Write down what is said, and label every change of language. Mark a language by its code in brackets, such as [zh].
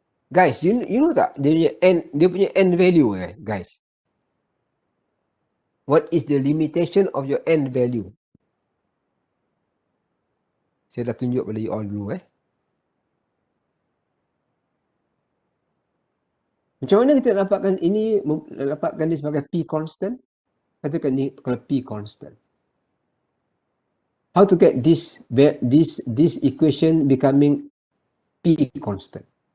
[ms] Guys, you know tak dia punya N value guys? [en] What is the limitation of your N value? [ms] Saya dah tunjuk pada [en] you all [ms] dulu Macam mana kita dapatkan ini, dapatkan dia sebagai P constant? Katakan ni kalau P constant. [en] How to get this equation becoming P constant?